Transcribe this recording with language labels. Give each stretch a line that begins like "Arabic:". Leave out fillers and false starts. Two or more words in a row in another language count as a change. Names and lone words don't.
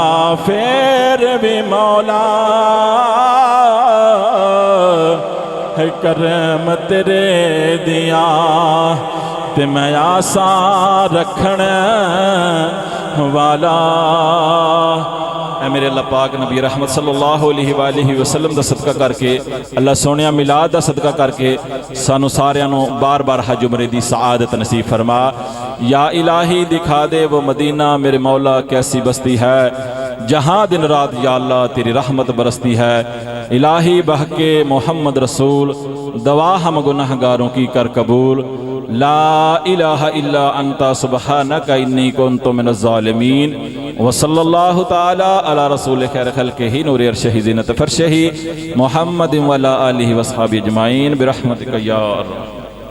Punjabi: فیر وی مولا اے کرم تیرے دیا تے میں آساں رکھن والا. اے میرے اللہ پاک نبی رحمت
Arabic: صلى الله عليه وسلم
Punjabi: دا صدقہ کر کے اللہ سوہنیا میلاد دا صدقہ کر کے سانوں ساریاں نوں بار بار حج عمرے دی سعادت نصیب فرما.
Urdu: یا الٰہی دکھا دے وہ مدینہ میرے مولا کیسی بستی ہے جہاں دن رات یا اللہ تیری رحمت برستی ہے. الٰہی بحقِ محمد رسول دعا ہم گنہگاروں کی کر قبول.
Arabic: لا إله إلا أنت سبحانك إني كنت من الظالمين. وصلى الله تعالى على رسول خير خلقه نور عرشه زينة فرشه محمد وعلى آله وأصحابه أجمعين برحمتك يا أرحم.